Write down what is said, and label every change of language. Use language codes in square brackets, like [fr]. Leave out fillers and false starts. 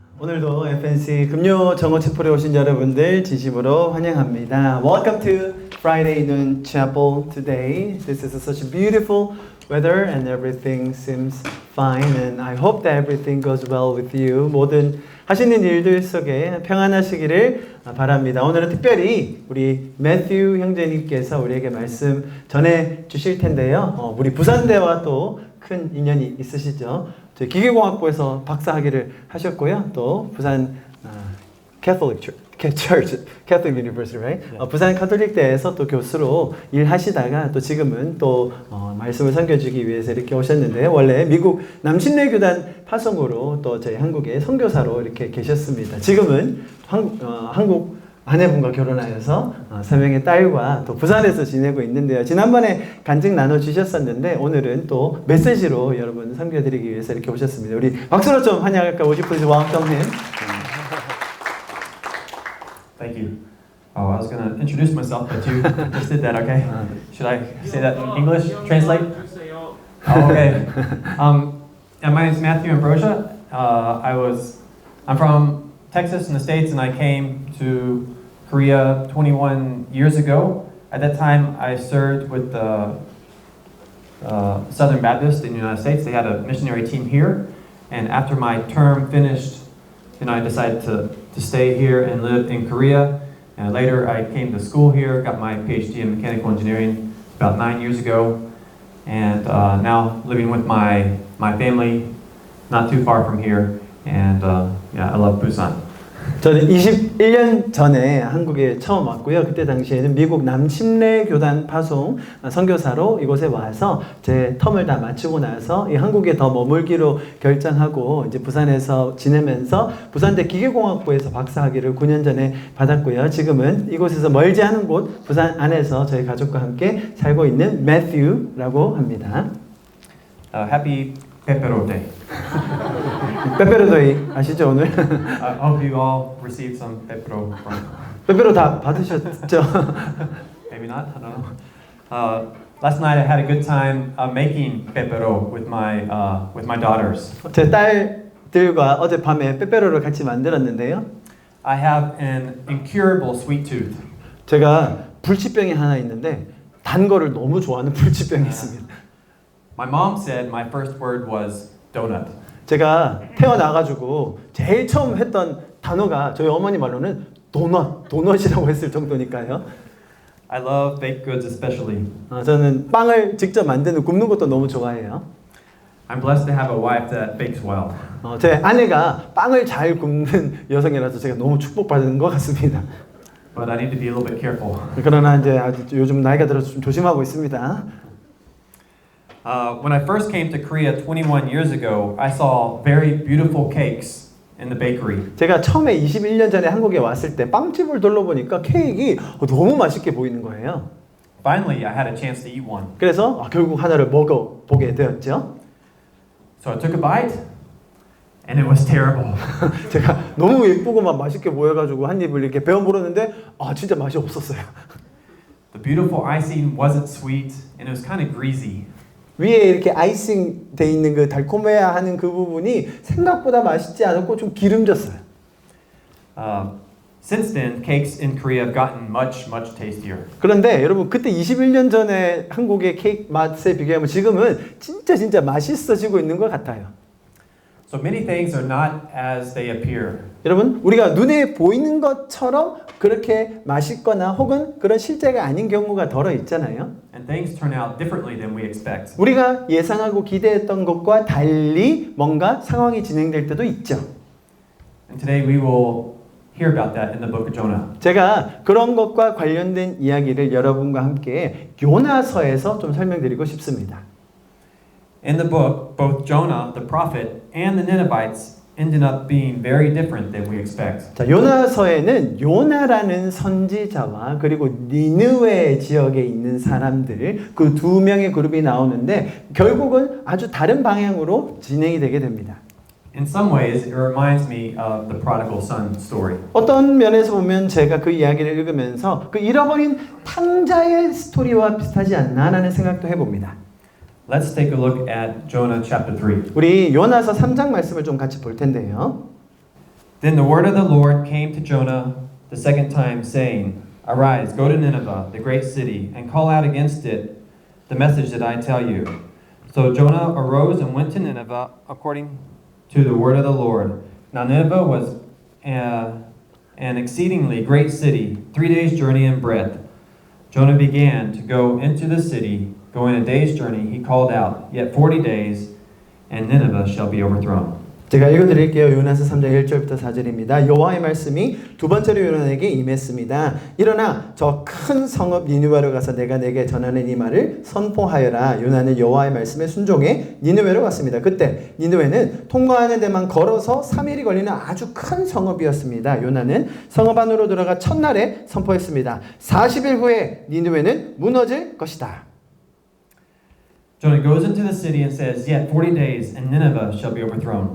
[ko] 오늘도 FNC 금요 정오 쳔폴에 오신 여러분들 진심으로 환영합니다. [en] Welcome to Friday Noon Chapel today. This is such beautiful weather and everything seems fine and I hope that everything goes well with you. [ko] 모든 하시는 일들 속에 평안하시기를 바랍니다. 오늘은 특별히 우리 매튜 형제님께서 우리에게 말씀 전해 주실 텐데요. 우리 부산대와 또 큰 인연이 있으시죠. 저희 기계공학부에서 박사학위를 하셨고요. 또 부산 [en] Catholic Church, Catholic University, right? [ko] Yeah. 부산 카톨릭대에서 또 교수로 일하시다가 또 지금은 또 말씀을 선교주기 위해서 이렇게 오셨는데 원래 미국 남신례교단 파송으로 또 저희 한국의 선교사로 이렇게 계셨습니다. 지금은 한국 아내분과 결혼하여서 3명의 딸과 또 부산에서 지내고 있는데요. 지난번에 간증 나눠주셨었는데 오늘은 또 메시지로 여러분 섬겨드리기 위해서 이렇게 오셨습니다. 우리 박수로 좀 환영할까? [en] Would you please welcome him? Thank you. Oh, I was going to introduce myself, but you just did that, okay? Should I say that in English? Translate? Oh, okay. And my name is Matthew Ambrosia. I'm from Texas in the States, and I came to Korea 21 years ago. At that time, I served with the Southern Baptist in the United States. They had a missionary team here, and after my term finished, I decided to stay here and live in Korea. And later, I came to school here, got my PhD in mechanical engineering about 9 years ago, and now living with my family, not too far from here. And I love Busan. [ko] 저는 21년 전에 한국에 처음 왔고요. 그때 당시에는 미국 남신례교단 파송 선교사로 이곳에 와서 제 텀을 다 마치고 나서 이 한국에 더 머물기로 결정하고 이제 부산에서 지내면서 부산대 기계공학부에서 박사학위를 9년 전에 받았고요. 지금은 이곳에서 멀지 않은 곳 부산 안에서 저희 가족과 함께 살고 있는 매튜라고 합니다. [en] Happy Pepero Day. [ko] 빼빼로데이 아시죠 오늘? [en] I hope you all received some pepero from. [ko] 빼빼로 다 받으셨죠? [en] Maybe not. I don't know. Last night I had a good time making pepero with my daughters. [ko] 제 딸들과 어젯밤에 빼빼로를 같이 만들었는데요. [en] I have an incurable sweet tooth. [ko] 제가 불치병이 하나 있는데 단 거를 너무 좋아하는 불치병이 있습니다. [en] My mom said my first word was donut. [ko] 제가 태어나가지고 제일 처음 했던 단어가 저희 어머니 말로는 도넛이라고 했을 정도니까요. [en] I love baked goods especially. [ko] 저는 빵을 직접 만드는 굽는 것도 너무 좋아해요. [en] I'm blessed to have a wife that bakes well. [ko] 제 아내가 빵을 잘 굽는 여성이라서 제가 너무 축복받은 것 같습니다. [en] But I need to be a little bit careful. [ko] 그러나 이제 아주 요즘 나이가 들어서 좀 조심하고 있습니다. [en] When I first came to Korea 21 years ago, I saw very beautiful cakes in the bakery. [ko] 제가 처음에 21년 전에 한국에 왔을 때 빵집을 둘러보니까 케이크 너무 맛있게 보이는 거예요. [en] Finally, I had a chance to eat one. [ko] 그래서 결국 하나를 먹어보게 되었죠. [en] So I took a bite, and it was terrible. [ko] 제가 너무 예쁘고 막 맛있게 보여가지고 한 입을 이렇게 베어 물었는데 진짜 맛이 없었어요. [en] The beautiful icing wasn't sweet, and it was kind of greasy. [ko] 위에 이렇게 아이싱 돼 있는 그 달콤해야 하는 그 부분이 생각보다 맛있지 않았고 좀 기름졌어요. [en] Since then, cakes in Korea have gotten much tastier. [ko] 그런데 여러분 그때 21년 전에 한국의 케이크 맛에 비교하면 지금은 진짜 맛있어지고 있는 것 같아요. [en] So many things are not as they appear. [ko] 여러분 우리가 눈에 보이는 것처럼 그렇게 맛있거나 혹은 그런 실제가 아닌 경우가 덜어 있잖아요. [en] And things turn out differently than we expect. [ko] 우리가 예상하고 기대했던 것과 달리 뭔가 상황이 진행될 때도 있죠. [en] And today we will hear about that in the book of Jonah. [ko] 제가 그런 것과 관련된 이야기를 여러분과 함께 요나서에서 좀 설명드리고 싶습니다. [en] In the book, both Jonah, the prophet, and the Ninevites ended up being very different than we expect. [ko] 자, 요나서에는 요나라는 선지자와 그리고 니느웨 지역에 있는 사람들 그 두 명의 그룹이 나오는데 결국은 아주 다른 방향으로 진행이 되게 됩니다. [en] In some ways, it reminds me of the prodigal son story. [ko] 어떤 면에서 보면 제가 그 이야기를 읽으면서 그 잃어버린 탕자의 스토리와 비슷하지 않나라는 생각도 해봅니다. [en] Let's take a look at Jonah chapter 3. [ko] 우리 요나서 3장 말씀을 좀 같이 볼 텐데요. [en] Then the word of the Lord came to Jonah the second time, saying, Arise, go to Nineveh, the great city, and call out against it the message that I tell you. So Jonah arose and went to Nineveh according to the word of the Lord. Now Nineveh was an exceedingly great city, 3 days' journey in breadth. Jonah began to go into the city. Going a day's journey, he called out, Yet 40 days, and Nineveh shall be overthrown. [ko] 제가 읽어드릴게요. 요나서 3장 1절부터 4절입니다. 여호와의 말씀이 두 번째로 요나에게 임했습니다. 일어나 저 큰 성읍 니느웨로 가서 내가 내게 전하는 이 말을 선포하여라. 요나는 여호와의 말씀에 순종해 니느웨로 갔습니다. 그때 니느웨는 통과하는 데만 걸어서 3일이 걸리는 아주 큰 성읍이었습니다. 요나는 성읍 안으로 들어가 첫날에 선포했습니다. 40일 후에 니느웨는 무너질 것이다. [en] Jonah goes into the city and says, Yet 40 days, and Nineveh shall be overthrown.